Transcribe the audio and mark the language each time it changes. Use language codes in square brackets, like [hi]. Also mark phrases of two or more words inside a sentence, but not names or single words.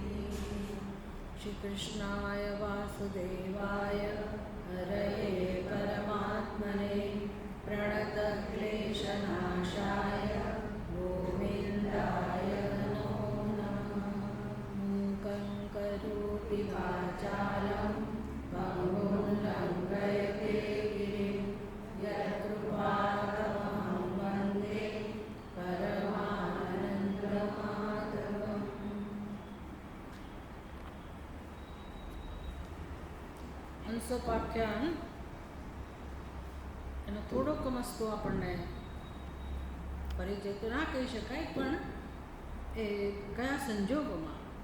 [sa] श्रीकृष्णाय वासुदेवाय हरये परमात्मने प्रणतक्लेशनाशाय गोविन्दाय नमो नमः। मूकं करोति वाचालं पङ्गुं लङ्घयते गिरिं यत्कृपातमहं वन्दे परमानन्दमाधवम्। [gu] હંસોપાખ્યાન એનો થોડોક મસ્તો આપણને પરિચય તો ના કહી શકાય, પણ એ કયા સંજોગોમાં